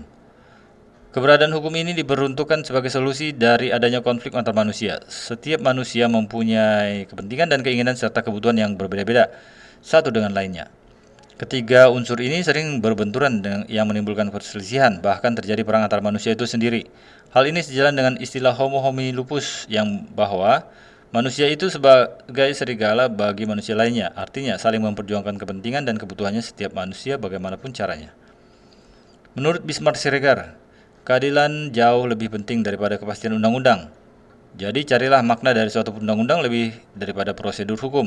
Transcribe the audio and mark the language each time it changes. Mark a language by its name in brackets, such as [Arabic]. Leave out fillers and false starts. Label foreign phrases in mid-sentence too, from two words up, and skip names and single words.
[Indonesian] Keberadaan hukum ini diperuntukkan sebagai solusi dari adanya konflik antar manusia. Setiap manusia mempunyai kepentingan dan keinginan serta kebutuhan yang berbeda-beda satu dengan lainnya. Ketiga unsur ini sering berbenturan yang menimbulkan perselisihan, bahkan terjadi perang antar manusia itu sendiri. Hal ini sejalan dengan istilah [Latin] homo homini lupus [Indonesian] yang bahwa manusia itu sebagai serigala bagi manusia lainnya. Artinya saling memperjuangkan kepentingan dan kebutuhannya setiap manusia bagaimanapun caranya. Menurut Bismarck Siregar, keadilan jauh lebih penting daripada kepastian undang-undang. Jadi carilah makna dari suatu undang-undang lebih daripada prosedur hukum.